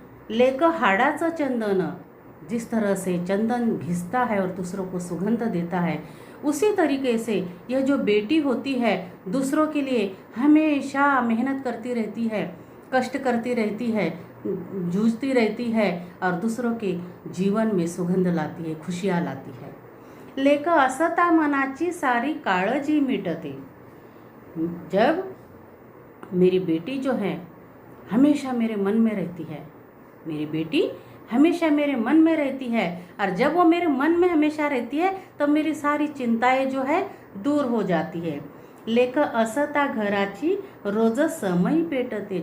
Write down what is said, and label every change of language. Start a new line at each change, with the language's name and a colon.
Marathi: लेक हाडाचं चंदन,
Hindi: जिस तरह से चंदन घिसता है और दूसरों को सुगंध देता है, उसी तरीके से यह जो बेटी होती है दूसरों के लिए हमेशा मेहनत करती रहती है, कष्ट करती रहती है, जूझती रहती है और दूसरों के जीवन में सुगंध लाती है, खुशियाँ लाती है।
Marathi: लेक असता मनाची सारी काळजी मिटते।
Hindi: जब मेरी बेटी जो है हमेशा मेरे मन में रहती है, मेरी बेटी हमेशा मेरे मन में रहती है, और जब वो मेरे मन में हमेशा रहती है तब मेरी सारी चिंताएं जो है दूर हो जाती है।
Marathi: लेक असता घराची रोज समई पेटते।